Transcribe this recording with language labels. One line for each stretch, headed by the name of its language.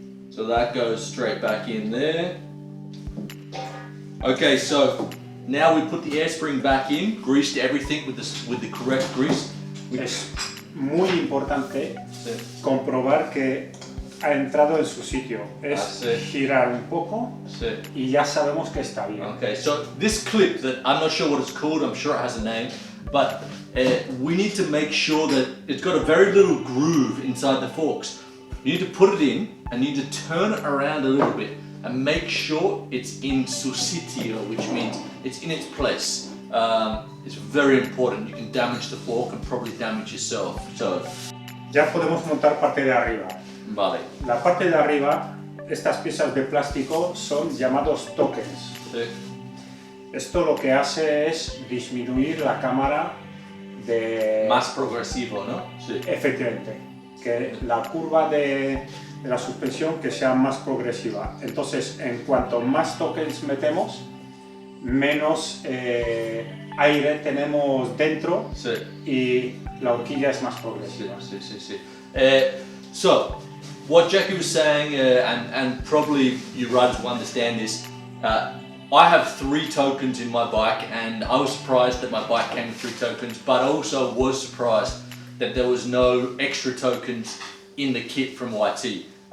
English: So that goes straight back in there. Okay, so Now we put the air spring back in, greased everything with the correct grease.
Spanish: Es muy importante comprobar que ha entrado en su sitio. Es girar un poco y ya sabemos que está bien.
English: Okay, so this clip that I'm not sure what it's called, I'm sure it has a name, but we need to make sure that it's got a very little groove inside the forks. You need to put it in and you need to turn it around a little bit and make sure it's in
Spanish: su sitio,
English: which means it's in its place. It's very important. You can damage the fork and probably damage yourself. So,
Spanish: ya podemos montar parte de arriba. Vale. La parte de arriba, estas piezas de plástico son llamados tokens. Sí. Esto lo que hace es disminuir la cámara de... Más progresivo, ¿no? Sí. Efectivamente, que la curva de la suspensión que sea más progresiva. Entonces, en cuanto más tokens metemos, menos aire tenemos dentro y la horquilla es más progresiva. Sí.
English: So, what Jackie was saying, and probably you riders will understand this, I have 3 tokens in my bike, and I was surprised that my bike came with 3 tokens, but I also was surprised that there was no extra tokens in the kit from YT.